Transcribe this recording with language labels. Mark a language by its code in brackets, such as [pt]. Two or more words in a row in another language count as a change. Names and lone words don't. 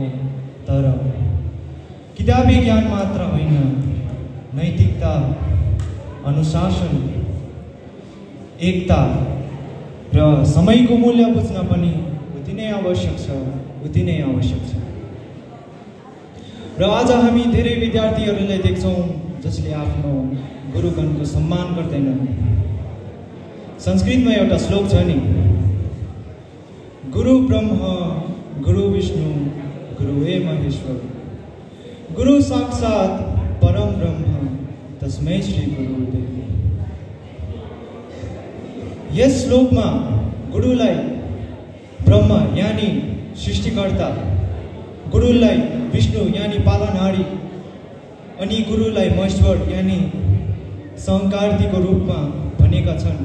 [ne] तर किताबी ज्ञान मात्र होइन, नैतिकता, अनुशासन, एकता र समयको मूल्य बुझ्न पनि उति नै आवश्यक छ। र आज हामी धेरै विद्यार्थीहरूलाई देख्छौँ जसले आफ्नो गुरुगणको सम्मान गर्दैनन्। संस्कृतमा एउटा श्लोक छ नि, [sa] गुरु ब्रह्म गुरु विष्णु गुरुवे महेश्वर, गुरु साक्षात् परम ब्रह्म तस्मै श्री गुरुदेव। [ne] यस श्लोकमा गुरुलाई ब्रह्म यानी सृष्टिकर्ता, गुरुलाई विष्णु यानी पालनहारी अनि गुरुलाई महेश्वर यानी सहकार्तीको रूपमा भनेका छन्।